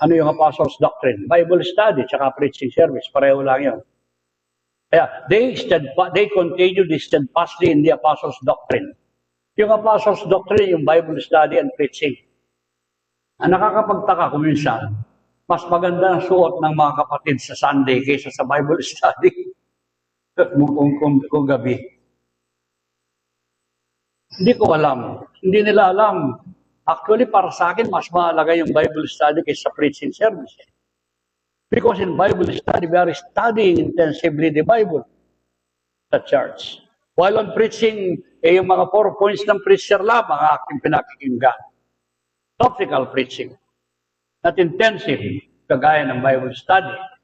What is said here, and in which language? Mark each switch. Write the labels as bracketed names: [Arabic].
[Filipino] Ano yung Apostles' Doctrine? Bible study, tsaka preaching service. Pareho lang yun. [English] Kaya, they continue steadfastly in the Apostles' Doctrine. Yung Apostles' Doctrine, yung Bible study and preaching. [Filipino] Ang nakakapagtaka kung minsan, mas maganda ang suot ng mga kapatid sa Sunday kaysa sa Bible study kung gabi. Hindi ko alam. Hindi nila alam. Actually, para sa akin, mas mahalaga yung Bible study kaysa preaching service. [English] Because in Bible study, we are studying intensively the Bible sa church. While on preaching, [Filipino] yung mga 4 points ng preacher lang, mga aking pinakikinggan. [English] Topical preaching. Not intensive, [Filipino] kagaya ng [English] Bible study.